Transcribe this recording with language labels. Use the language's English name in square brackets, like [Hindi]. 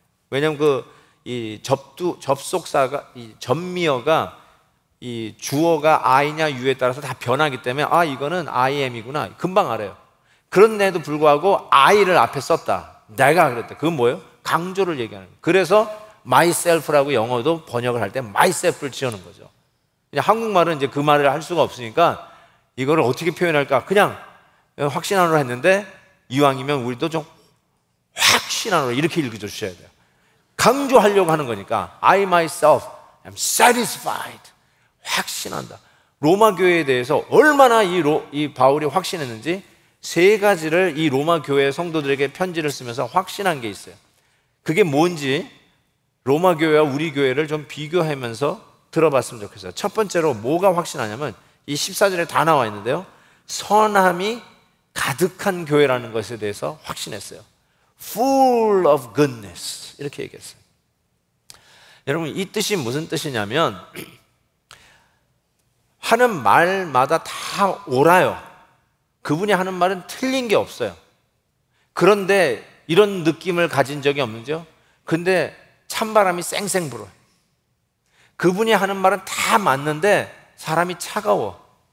[Korean] 왜냐하면 이 접속사가, 이 전미어가 이 주어가 I냐 U에 따라서 다 변하기 때문에 이거는 I am이구나 금방 알아요. 그런데도 불구하고 I를 앞에 썼다. 내가 그랬다. 그건 뭐예요? 강조를 얘기하는 거예요. 그래서 myself라고 영어도 번역을 할 때 myself를 지어놓은 거죠. 한국말은 이제 그 말을 할 수가 없으니까 이거를 어떻게 표현할까? 그냥 확신한으로 했는데 이왕이면 우리도 좀 확신한으로 이렇게 읽어주셔야 돼요. 강조하려고 하는 거니까 [English] I myself am satisfied. [Korean] 확신한다. 로마 교회에 대해서 얼마나 이 바울이 확신했는지 세 가지를 이 로마 교회 성도들에게 편지를 쓰면서 확신한 게 있어요. 그게 뭔지 로마 교회와 우리 교회를 좀 비교하면서 들어봤으면 좋겠어요. 첫 번째로 뭐가 확신하냐면 이 14절에 다 나와 있는데요, 선함이 가득한 교회라는 것에 대해서 확신했어요. [English] Full of goodness [Korean] 이렇게 얘기했어요. 여러분, 이 뜻이 무슨 뜻이냐면 하는 말마다 다 옳아요. 그분이 하는 말은 틀린 게 없어요. 그런데 이런 느낌을 가진 적이 없는지요? 근데 찬바람이 쌩쌩 불어요. 그분이 하는 말은 다 맞는데 사람이 차가워.